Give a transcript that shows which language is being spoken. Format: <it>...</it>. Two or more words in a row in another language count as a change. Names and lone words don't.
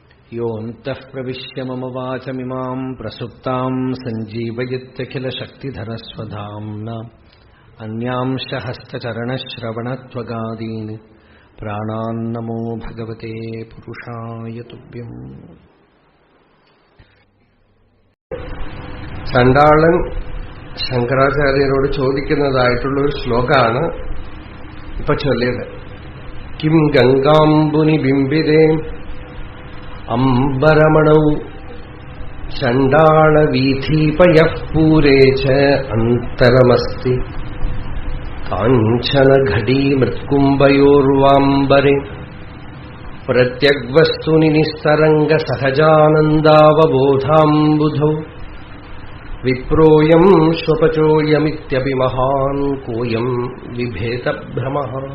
<sa>योऽन्तः प्रविश्य मम वाचमिमाम् प्रसुप्ताम् सञ्जीवयत्यखिलशक्तिधरस्वधाम्ना अन्यांश हस्तचरणश्रवणत्वगादीन् प्राणान्नमो भगवते पुरुषाय तुभ्यम्.</sa> <ml>ചണ്ടാളൻ ശങ്കരാചാര്യരോട് ചോദിക്കുന്നതായിട്ടുള്ളൊരു ശ്ലോകമാണ് ഇപ്പൊ ചൊല്ലിയത്.</ml> <sa>കിം ഗംഗാംബുനി ബിംബിതേ അംബരമണൗ ചണ്ടാളവീഥീപയഃ പൂരേ ച അന്തരമസ്തി കാഞ്ചനഘടീ മൃത്കുംഭയോർവാംബരെ പ്രത്യഗ്വസ്തുനി നിസ്തരംഗ സഹജാനന്ദാവബോധാംബുധൗ വിപ്രോയം സ്വപചോയമിത്യപി മഹാൻ കോയം വിഭേദഭ്രമഃ.</sa>